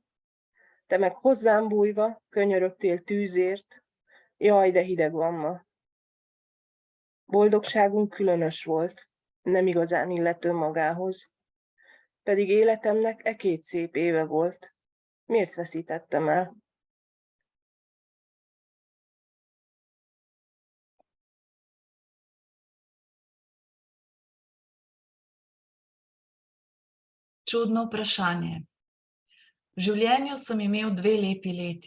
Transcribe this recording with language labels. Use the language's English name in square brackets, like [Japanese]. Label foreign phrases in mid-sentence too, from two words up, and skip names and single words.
[Hungarian] Te meg hozzám bújva, könyörögtél tűzért, jaj, de hideg van ma. Boldogságunk különös volt, nem igazán illet önmagához. Pedig életemnek 2 szép éve volt. Miért veszítettem el? [Slovenian] Čudno vprašanje. V življenju sem imel 2 lepi leti.